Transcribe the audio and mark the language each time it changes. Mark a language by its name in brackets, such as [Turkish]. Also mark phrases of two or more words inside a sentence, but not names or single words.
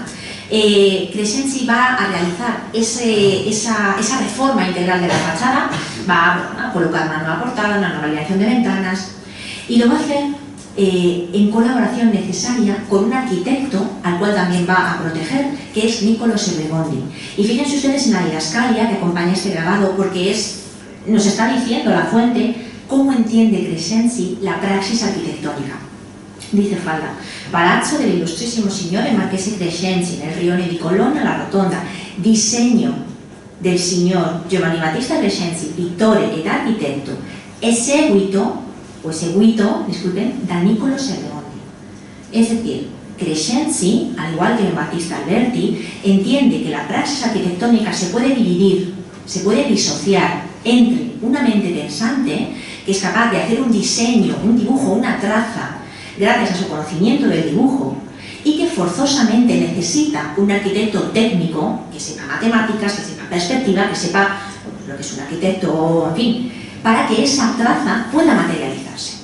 [Spanish] Crescenzi va a realizar esa reforma integral de la fachada, va a colocar una nueva portada, una nueva alineación de ventanas, y lo va a hacer en colaboración necesaria con un arquitecto al cual también va a proteger, que es Niccolo Sebregondi. Y fíjense ustedes en la didascalia que acompaña este grabado, porque nos está diciendo la fuente cómo entiende Crescenzi la praxis arquitectónica. Dice Falda: [Italian] Palazzo dell'illustrissimo signore Marchese Crescenzi nel rione di Colonna la Rotonda, disegno del signor Giovanni Battista Crescenzi, pittore ed architetto, eseguito, disculpen, da Niccolo Sebregondi. [Spanish] Es decir, Crescenzi, al igual que Battista Alberti, entiende que la praxis arquitectónica se puede dividir, se puede disociar entre una mente pensante que es capaz de hacer un diseño, un dibujo, una traza, gracias a su conocimiento del dibujo, y que forzosamente necesita un arquitecto técnico que sepa matemáticas, que sepa perspectiva, que sepa lo que es un arquitecto, en fin, para que esa traza pueda materializarse.